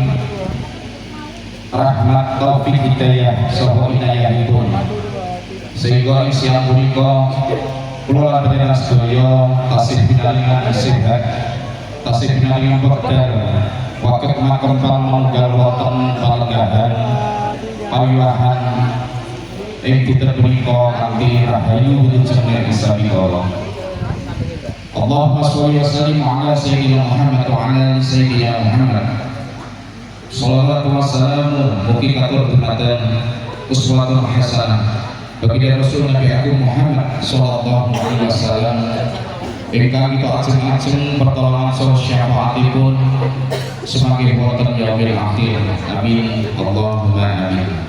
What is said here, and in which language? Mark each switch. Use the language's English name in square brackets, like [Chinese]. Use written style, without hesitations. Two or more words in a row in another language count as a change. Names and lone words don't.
[Javanese] rahmat taufik hidayah saha inayahipun sehingga ing siang punika kula lan panjenengan sedaya tasih pinaringan sehat tasih pinaringan wekdal wakil makam pamanggal wonten palenggahan pawiwahan ing dinten punika kanthi rahayu wilujeng Isa Bikala. [Arabic] اللهم صل وسلم على سيدنا محمد وعلى آل سيدنا محمد wa ala ali sayyidina Muhammad. صلى الله وسلم [Javanese] mugi katur dumateng [Arabic] أسوة حسنة [Javanese] bagi Rasul Nabi Agung Muhammad [Arabic] صلى الله عليه وسلم [Javanese] ingkang kita ajeng-ajeng pertolongan saha syafaatipun semakin wonten [Arabic] يوم الآخر. آمين اللهم آمين.